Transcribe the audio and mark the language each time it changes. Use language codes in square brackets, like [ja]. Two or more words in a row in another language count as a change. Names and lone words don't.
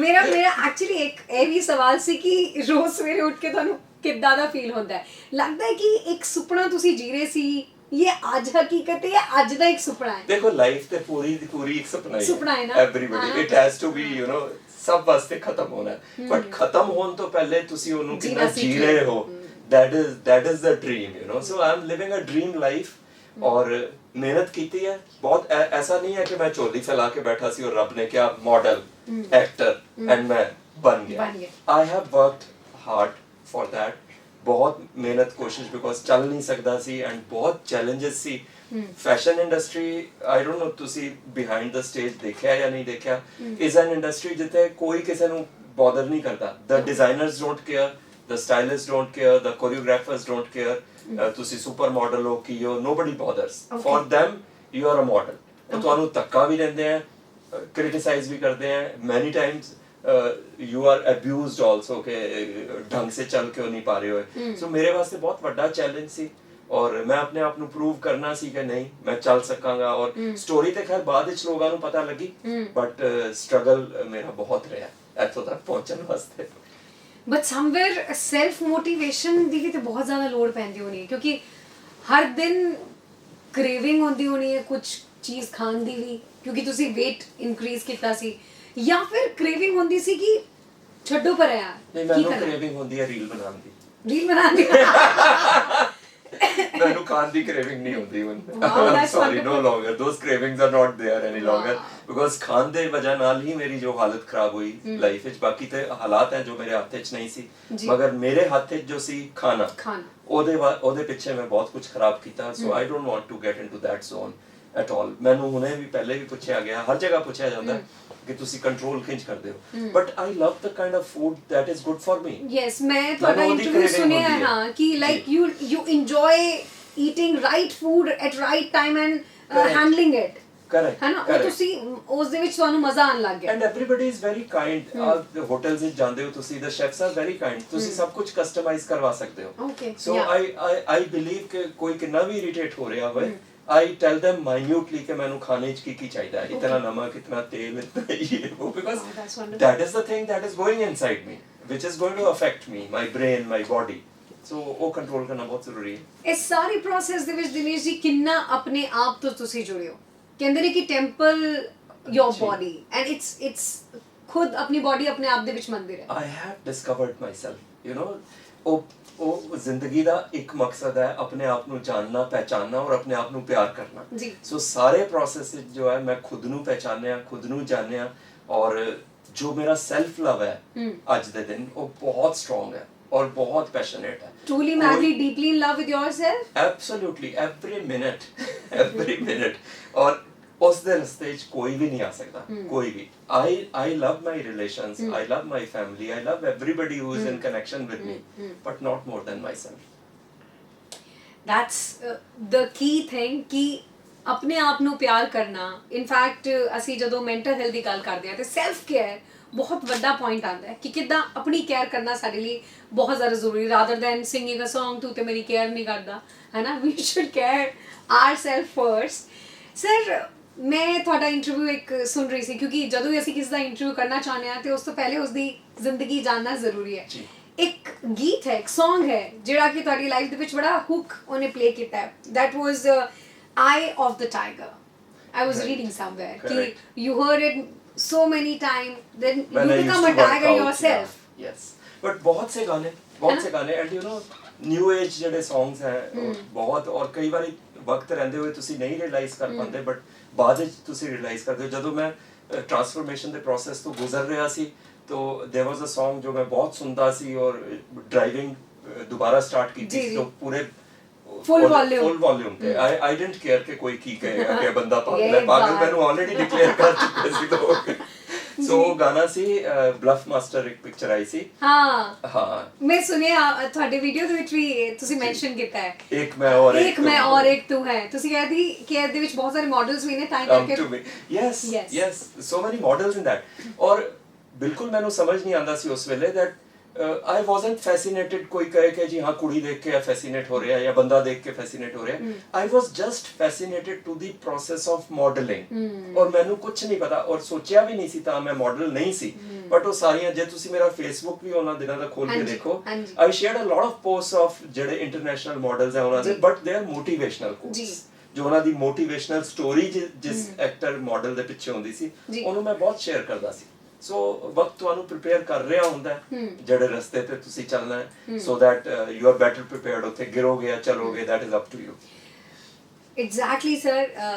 [pa] ਮੇਰਾ ਐਕਚੁਅਲੀ ਇੱਕ ਇਹ ਵੀ ਸਵਾਲ ਸੀ ਕਿ ਰੋਜ਼ ਸਵੇਰੇ ਉੱਠ ਕੇ ਤੁਹਾਨੂੰ ਕਿੱਦਾਂ ਦਾ ਫੀਲ ਹੁੰਦਾ ਹੈ? ਲੱਗਦਾ ਹੈ ਕਿ ਇੱਕ ਸੁਪਨਾ ਤੁਸੀਂ ਜੀ ਰਹੇ ਸੀ, ਇਹ ਅੱਜ ਹਕੀਕਤ ਹੈ, ਅੱਜ ਦਾ ਇੱਕ ਸੁਪਨਾ ਹੈ? ਦੇਖੋ ਲਾਈਫ ਤੇ ਪੂਰੀ ਦੀ ਪੂਰੀ ਇੱਕ ਸੁਪਨਾ ਹੈ ਨਾ, [en] everybody, it has to be, you know, [pa] ਸਭ ਵਾਸਤੇ ਖਤਮ ਹੋਣਾ ਹੈ। ਬਟ ਖਤਮ ਹੋਣ ਤੋਂ ਪਹਿਲੇ ਤੁਸੀਂ ਉਹਨੂੰ ਕਿੰਨਾ ਜੀ ਰਹੇ ਹੋ, [en] that is the dream, you know. So I am living a dream life [hi] और मेहनत की है बहुत। ऐसा नहीं है कि मैं चोली फैला के बैठा सी और रब ने क्या [en] model actor and [hi] मैं बन गया। [en] I have worked hard for that, [hi] बहुत मेहनत कोशिश, बिकॉज चल नहीं सकता सी एंड बहुत चैलेंजेस सी। [en] fashion industry, I don't know [hi] तुसी [en] behind the stage [hi] देखा या नहीं देखा, [en] is an industry [hi] जिथे कोई किसी ਨੂੰ bother नहीं करता, [en] the designers don't care, the stylists don't care, the choreographers don't care, [pa] ਤੁਸੀਂ ਸੁਪਰ ਮਾਡਲ ਹੋ ਕੀ ਹੋ, [en] nobody bothers. For them you are a model. [pa] ਉਹ ਤੁਹਾਨੂੰ ਧੱਕਾ ਵੀ ਦਿੰਦੇ ਆ, criticize ਵੀ ਕਰਦੇ ਆ, [en] many times you are abused also [hi] कि ढंग से चल क्यों नहीं पा रहे होए. [pa] ਸੋ ਮੇਰੇ ਵਾਸਤੇ ਬਹੁਤ ਵੱਡਾ ਚੈਲੰਜ ਸੀ ਔਰ ਮੈਂ ਆਪਣੇ ਆਪ ਨੂੰ ਪ੍ਰੂਵ ਕਰਨਾ ਸੀ ਕਿ ਨਹੀਂ ਮੈਂ ਚੱਲ ਸਕਾਂਗਾ. ਔਰ ਸਟੋਰੀ ਤੇ ਖੈਰ ਬਾਅਦ ਵਿੱਚ ਲੋਕਾਂ ਨੂੰ ਪਤਾ ਲੱਗੀ, ਬਟ ਸਟਰਗਲ ਮੇਰਾ ਬਹੁਤ ਰਿਹਾ ਇੱਥੋਂ ਤੱਕ ਪਹੁੰਚਣ ਵਾਸਤੇ. [en] but somewhere self motivation [pa] ਦੀ ਵੀ ਤੇ ਬਹੁਤ ਜ਼ਿਆਦਾ ਲੋੜ ਪੈਂਦੀ ਹੋਣੀ ਹੈ, ਕਿਉਂਕਿ ਹਰ ਦਿਨ ਕ੍ਰੇਵਿੰਗ ਹੁੰਦੀ ਹੋਣੀ ਹੈ ਕੁਝ ਚੀਜ਼ ਖਾਣ ਦੀ ਵੀ, ਕਿਉਂਕਿ ਤੁਸੀਂ [en] weight increase [pa] ਕੀਤਾ ਸੀ, ਜਾਂ ਫਿਰ ਕ੍ਰੇਵਿੰਗ ਹੁੰਦੀ ਸੀ ਕਿ ਛੱਡੋ ਪਰ ਯਾਰ ਨਹੀਂ, ਮੈਨੂੰ ਕ੍ਰੇਵਿੰਗ ਹੁੰਦੀ ਹੈ ਰੀਲ ਬਣਾਉਣ ਦੀ. ਰੀਲ ਬਣਾਉਣ ਦੀ ਮੈਨੂੰ ਖਾਣ ਦੀ ਕ੍ਰੇਵਿੰਗ ਨਹੀਂ ਹੁੰਦੀ ਹੁਣ. [en] Wow, that's ਸੌਰੀ, wonderful. no longer those cravings are not there any longer, because [pa] ਖਾਣ ਦੇ ਵਜ੍ਹਾ ਨਾਲ ਹੀ ਮੇਰੀ ਜੋ ਹਾਲਤ ਖਰਾਬ ਹੋਈ ਲਾਈਫ ਵਿੱਚ. ਬਾਕੀ ਤੇ ਹਾਲਾਤ ਹੈ ਜੋ ਮੇਰੇ ਹੱਥ ਵਿੱਚ ਨਹੀਂ ਸੀ, ਮਗਰ ਮੇਰੇ ਹੱਥ ਵਿੱਚ ਜੋ ਸੀ ਖਾਣਾ, ਉਹਦੇ ਪਿੱਛੇ ਮੈਂ ਬਹੁਤ ਕੁਝ ਖਰਾਬ ਕੀਤਾ. [en] So I don't want to get into that zone at all. [pa] ਮੈਨੂੰ ਹੁਣੇ ਵੀ ਪਹਿਲੇ ਵੀ ਪੁੱਛਿਆ ਗਿਆ, ਹਰ ਜਗ੍ਹਾ ਪੁੱਛਿਆ ਜਾਂਦਾ ਕਿ ਤੁਸੀਂ ਕੰਟਰੋਲ ਕਿੰਜ ਕਰਦੇ ਹੋ, [en] but I love the kind of food that is good for me. [pa] ਯੈਸ, ਮੈਂ ਤੁਹਾਡਾ ਇੰਟਰਵਿਊ ਸੁਣਿਆ ਹੈ ਹਾਂ ਕਿ [en] like you enjoy eating right food at right time and handling it. Correct. [pa] ਹੈ ਨਾ, ਉਹ ਤੁਸੀਂ ਉਸ ਦੇ ਵਿੱਚ ਤੁਹਾਨੂੰ ਮਜ਼ਾ ਆਉਣ ਲੱਗ ਗਿਆ. [en] And everybody is very kind. The hotels [pa] ਵਿੱਚ ਜਾਂਦੇ ਹੋ ਤੁਸੀਂ, [en] the chefs are very kind. [pa] ਤੁਸੀਂ ਸਭ ਕੁਝ ਕਸਟਮਾਈਜ਼ ਕਰਵਾ ਸਕਦੇ ਹੋ. Okay. [en] So I believe [pa] ਕਿ ਕੋਈ ਕਿੰਨਾ ਵੀ ਇਰੀਟੇਟ ਹੋ ਰਿਹਾ ਹੋਵੇ, [en] I tell them minutely [pa] ਕਿ ਮੈਨੂੰ ਖਾਣੇ 'ਚ ਕੀ ਚਾਹੀਦਾ ਹੈ, ਇਤਨਾ ਨਮਕ, ਇਤਨਾ ਤੇਲ, ਇਤਨਾ ਇਹ ਉਹ, [en] because that is the thing that is going inside me, which is going to affect me, my brain, my body. [pa] So ਉਹ ਕੰਟਰੋਲ ਕਰਨਾ ਬਹੁਤ ਜ਼ਰੂਰੀ ਹੈ. ਇਸ ਸਾਰੀ ਪ੍ਰੋਸੈਸ ਦੇ ਵਿੱਚ ਦਿਨੇਸ਼ ਜੀ ਕਿੰਨਾ ਆਪਣੇ ਆਪ ਤੋਂ ਤੁਸੀਂ ਜੁੜੇ ਹੋ? ਕਹਿੰਦੇ ਨੇ ਕਿ [en] temple your body and it's [pa] ਖੁਦ ਆਪਣੀ ਬੋਡੀ ਆਪਣੇ ਆਪ ਦੇ ਵਿੱਚ ਮੰਦਿਰ ਹੈ. [en] I have discovered myself, you know. [pa] ਉਹ ਜ਼ਿੰਦਗੀ ਦਾ ਇੱਕ ਮਕਸਦ ਹੈ ਆਪਣੇ ਆਪ ਨੂੰ ਜਾਣਨਾ, ਪਹਿਚਾਨਣਾ ਔਰ ਆਪਣੇ ਆਪ ਨੂੰ ਪਿਆਰ ਕਰਨਾ. ਸੋ ਸਾਰੇ ਪ੍ਰੋਸੈਸ ਜੋ ਹੈ ਮੈਂ ਖੁਦ ਨੂੰ ਪਹਿਚਾਨਿਆ, ਖੁਦ ਨੂੰ ਜਾਣਿਆ, ਔਰ ਜੋ ਮੇਰਾ [en] self love [pa] ਹੈ ਅੱਜ ਦੇ ਦਿਨ ਉਹ ਬਹੁਤ ਸਟਰੋਂਗ ਹੈ ਔਰ ਬਹੁਤ ਪੈਸ਼ਨੇਟ ਹੈ. [en] Truly, madly, deeply in love with yourself? Absolutely, every minute. [pa] ਔਰ ਉਸ ਦੇ ਰਸਤੇ 'ਚ ਕੋਈ ਵੀ ਨਹੀਂ ਆ ਸਕਦਾ, ਕੋਈ ਵੀ. [en] I love my relations, I love my family, I love everybody who is in connection with me, but not more than myself. That's the key thing [pa] ਕਿ ਆਪਣੇ ਆਪ ਨੂੰ ਪਿਆਰ ਕਰਨਾ. ਇਨਫੈਕਟ ਅਸੀਂ ਜਦੋਂ [en] mental health [pa] ਦੀ ਗੱਲ ਕਰਦੇ ਹਾਂ ਤੇ [en] self care [pa] ਬਹੁਤ ਵੱਡਾ ਪੁਆਇੰਟ ਆਉਂਦਾ ਹੈ ਕਿ ਕਿੱਦਾਂ ਆਪਣੀ ਕੇਅਰ ਕਰਨਾ ਸਾਡੇ ਲਈ ਬਹੁਤ ਜ਼ਿਆਦਾ ਜ਼ਰੂਰੀ, [en] rather than singing a song [pa] ਤੂੰ ਤੇ ਮੇਰੀ ਕੇਅਰ ਨਹੀਂ ਕਰਦਾ, ਹੈ ਨਾ. [en] We should care ourself first. [pa] ਸਰ, ਮੈਂ ਤੁਹਾਡਾ ਇੰਟਰਵਿਊ ਇੱਕ ਸੁਣ ਰਹੀ ਸੀ, ਕਿਉਂਕਿ ਜਦੋਂ ਵੀ ਅਸੀਂ ਕਿਸੇ ਦਾ ਇੰਟਰਵਿਊ ਕਰਨਾ ਚਾਹੁੰਦੇ ਹਾਂ ਤੇ ਉਸ ਤੋਂ ਪਹਿਲੇ ਉਸਦੀ ਜ਼ਿੰਦਗੀ ਜਾਣਨਾ ਜ਼ਰੂਰੀ ਹੈ. ਇੱਕ ਗੀਤ ਹੈ, ਇੱਕ ਸੌਂਗ ਹੈ ਜਿਹੜਾ ਕਿ ਤੁਹਾਡੀ ਲਾਈਫ ਦੇ ਵਿੱਚ ਬੜਾ ਹੁੱਕ ਉਹਨੇ ਪਲੇ ਕੀਤਾ ਹੈ. [en] That was Eye of the Tiger. I was reading somewhere ਕਿ you heard it so many times, then you become a tiger yourself. Yes, but [pa] ਬਹੁਤ ਸੇ ਗਾਣੇ [en] and you know new age [pa] ਜਿਹੜੇ songs ਹੈ ਬਹੁਤ, ਔਰ ਕਈ ਵਾਰੀ ਵਕਤ ਰਹਿੰਦੇ ਹੋਏ ਤੁਸੀਂ ਨਹੀਂ ਰਿਅਲਾਈਜ਼ ਕਰ ਪਾਉਂਦੇ, ਬਟ ਬਾਅਦ ਵਿੱਚ ਤੁਸੀਂ ਰਿਅਲਾਈਜ਼ ਕਰਦੇ ਹੋ. ਜਦੋਂ ਮੈਂ ਟ੍ਰਾਂਸਫਰਮੇਸ਼ਨ ਦੇ ਪ੍ਰੋਸੈਸ ਤੋਂ ਗੁਜ਼ਰ ਰਿਹਾ ਸੀ ਤਾਂ [en] there was a song [pa] ਜੋ ਮੈਂ ਬਹੁਤ ਸੁਣਦਾ ਸੀ, ਔਰ ਡਰਾਈਵਿੰਗ ਦੁਬਾਰਾ ਸਟਾਰਟ ਕੀਤੀ ਸੀ ਤਾਂ ਪੂਰੇ [en] full volume [pa] ਤੇ [en] I didn't care [pa] ਕਿ ਕੋਈ ਕੀ ਕਹੇਗਾ ਕਿ ਬੰਦਾ ਪਾਗਲ ਹੈ. ਪਾਗਲ ਮੈਨੂੰ ਆਲਰੇਡੀ ਡਿਕਲੇਅਰ ਕਰ ਚੁੱਕੇ ਸੀ ਲੋਕ. ਸੋ ਗਾਣਾ ਸੀ ਬਲਫ ਮਾਸਟਰ, ਇੱਕ ਪਿਕਚਰ ਆਈ ਸੀ. ਹਾਂ ਮੈਂ ਸੁਣਿਆ ਤੁਹਾਡੇ ਵੀਡੀਓ ਦੇ ਵਿੱਚ ਵੀ ਤੁਸੀਂ ਮੈਂਸ਼ਨ ਕੀਤਾ ਹੈ ਇੱਕ ਮੈਂ ਔਰ ਇੱਕ ਤੂੰ ਹੈ. ਤੁਸੀਂ ਕਹਿੰਦੀ ਕਿ ਇਹਦੇ ਵਿੱਚ ਬਹੁਤ ਸਾਰੇ ਮਾਡਲਸ ਵੀ ਨੇ ਤਾਂ ਕਰਕੇ. [en] yes so many models in that. [pa] ਔਰ ਬਿਲਕੁਲ ਮੈਨੂੰ ਸਮਝ ਨਹੀਂ ਆਉਂਦਾ ਸੀ ਉਸ ਵੇਲੇ [en] that I wasn't fascinated [pa] ਕੋਈ ਕਹੇ ਕਿ ਜੀ ਹਾਂ ਕੁੜੀ ਦੇਖ ਕੇ ਫੈਸੀਨੇਟ ਹੋ ਰਿਹਾ ਜਾਂ ਬੰਦਾ ਦੇਖ ਕੇ ਫੈਸੀਨੇਟ ਹੋ ਰਿਹਾ. [en] I was just fascinated to the process of modeling. [pa] ਔਰ ਮੈਨੂੰ ਕੁਝ ਨਹੀਂ ਪਤਾ ਔਰ ਸੋਚਿਆ ਵੀ ਨਹੀਂ ਸੀ ਤਾਂ ਮੈਂ ਮਾਡਲ ਨਹੀਂ ਸੀ. ਬਟ ਉਹ ਸਾਰੀਆਂ, ਜੇ ਤੁਸੀਂ ਮੇਰਾ ਫੇਸਬੁੱਕ ਵੀ ਉਹਨਾਂ ਦਿਨਾਂ ਦਾ ਖੋਲ ਕੇ ਦੇਖੋ, [en] I shared a lot of posts of [pa] ਜਿਹੜੇ ਇੰਟਰਨੈਸ਼ਨਲ ਮਾਡਲਸ ਹੈ ਉਹਨਾਂ ਦੇ, [en] ਬਟ they are motivational quotes. [pa] ਜੋ ਉਹਨਾਂ ਦੀ ਮੋਟੀਵੇਸ਼ਨਲ ਸਟੋਰੀ ਜਿਸ ਐਕਟਰ ਮਾਡਲ ਦੇ ਪਿੱਛੇ ਹੁੰਦੀ ਸੀ ਉਹਨੂੰ ਮੈਂ ਬਹੁਤ ਸ਼ੇਅਰ ਕਰਦਾ ਸੀ. ਸੋ ਵਕਤ ਤੁਹਾਨੂੰ ਪ੍ਰਿਪੇਅਰ ਕਰ ਰਿਹਾ ਹੁੰਦਾ ਹੈ ਜਿਹੜੇ ਰਸਤੇ ਤੇ ਤੁਸੀਂ ਚੱਲਣਾ ਹੈ, [en] so that you are better prepared. [pa] ਉੱਥੇ ਗਿਰੋਗੇ ਜਾਂ ਚਲੋਗੇ, [en] That is up to you. Exactly sir.